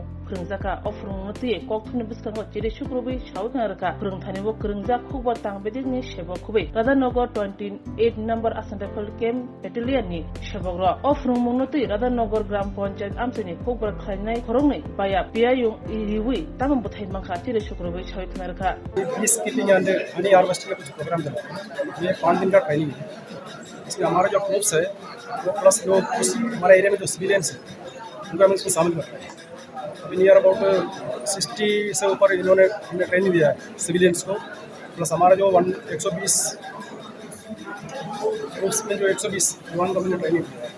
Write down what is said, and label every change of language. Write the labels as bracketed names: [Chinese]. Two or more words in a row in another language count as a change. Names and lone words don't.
[Kok Borok] Krungzaka offering noti kokthuni biskango chiri shukrubi shawkanarka krungthanibo krungzak khubwa tangbedini shebo khubi Radhanagar 28 number Asanrapal Camp Battalion ni shebogro offering noti Radhanagar Gram Panchayat amsini khubwa khlainai khorongnai baya piayung iriwi tamam buthai mangkha chiri shukrubi shawkanarka [English] peace keeping and honey harvesting [Hindi] का कुछ प्रोग्राम चला ये 5 दिन का ट्रेनिंग है इसमें हमारा जो फोर्स है वो प्लस जो हमारे एरिया में जो सिविलियंस है उनको हम इसमें शामिल करते हैं अभी [English] near about [Hindi] 60 से ऊपर इन्होंने हमने ट्रेनिंग दिया है सिविलियंस को प्लस हमारा जो 120 फोर्स में जो 120 जवान को हमने ट्रेनिंग दिया है।